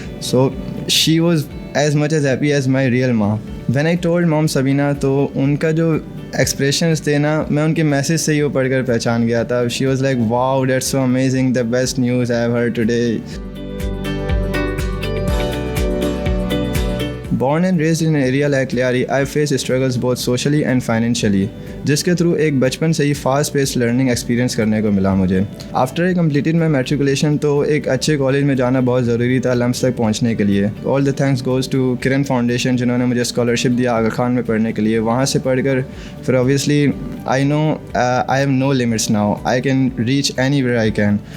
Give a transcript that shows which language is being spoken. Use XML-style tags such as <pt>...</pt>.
<en>So she was as much as happy as my real माँ।</en> <hi>When I told mom Sabina, तो उनका जो expressions थे ना, मैं उनके मैसेज से ही वो पढ़कर पहचान गया था।</hi> <en>She was like wow, that's so amazing, the best news I have heard today. Born and raised in an area like Lyari, I faced struggles both socially and financially,</en> <hi>जिसके थ्रू एक बचपन से ही फास्ट पेस्ड लर्निंग एक्सपीरियंस करने को मिला मुझे।</hi> <en>after I completed my matriculation,</en> <hi>तो एक अच्छे कॉलेज में जाना बहुत ज़रूरी था लम्स तक पहुंचने के लिए।</hi> <en>all the thanks goes to</en> <hi>Kiran foundation, जिन्होंने मुझे स्कॉलरशिप दिया आगा खान में पढ़ने के लिए। वहाँ से पढ़कर फिर</hi> <en>Obviously I know I have no limits now, I can reach anywhere I can.</en>